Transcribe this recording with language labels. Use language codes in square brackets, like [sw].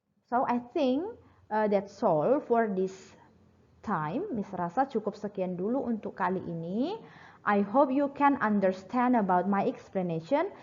[en] So I think that's all for this time. [id] Miss rasa cukup sekian dulu untuk kali ini. [en] I hope you can understand about my explanation.